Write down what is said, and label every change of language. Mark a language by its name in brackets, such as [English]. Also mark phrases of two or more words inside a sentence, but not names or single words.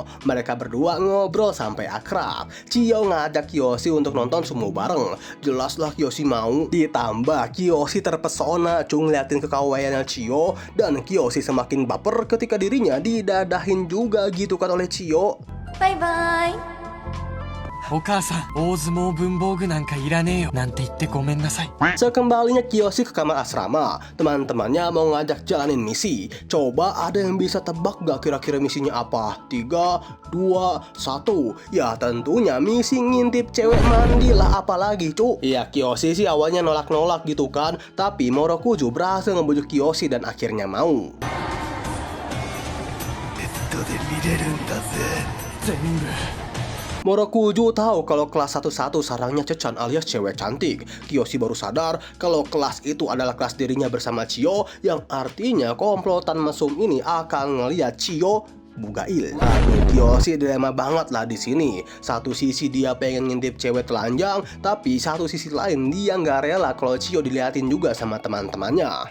[Indonesian] Mereka berdua ngobrol sampai akrab. Chiyo ngajak Kiyoshi untuk nonton sumo bareng. Jelaslah Kiyoshi mau. Ditambah Kiyoshi terpesona cung liatin kekawaiannya Chiyo, dan Kiyoshi semakin baper ketika dirinya didadahin juga gitu kan oleh Chiyo. [English] Bye bye. [Japanese] お母さん、大相撲文房具なんかいらねえよなんて言ってごめんなさい。 [Indonesian] Sekembalinya Kiyoshi ke kamar asrama, teman-temannya mau ngajak jalanin misi. Coba ada yang bisa tebak gak kira-kira misinya apa? 3, 2, 1. Ya tentunya misi ngintip cewek mandi lah, apalagi cu. Ya Kiyoshi sih awalnya nolak-nolak gitu kan, tapi Morokuzu berhasil ngebujuk Kiyoshi dan akhirnya mau. [Japanese] ネットで見れるんだぜ。全部。 [Indonesian] Morokuzu tahu kalau kelas 11 sarangnya Cecan alias cewek cantik. Kiyoshi baru sadar kalau kelas itu adalah kelas dirinya bersama Chiyo, yang artinya komplotan mesum ini akan ngeliat Chiyo bugail. Aduh, Kiyoshi dilema banget lah di sini. Satu sisi dia pengen ngintip cewek telanjang, tapi satu sisi lain dia nggak rela kalau Chiyo diliatin juga sama teman-temannya.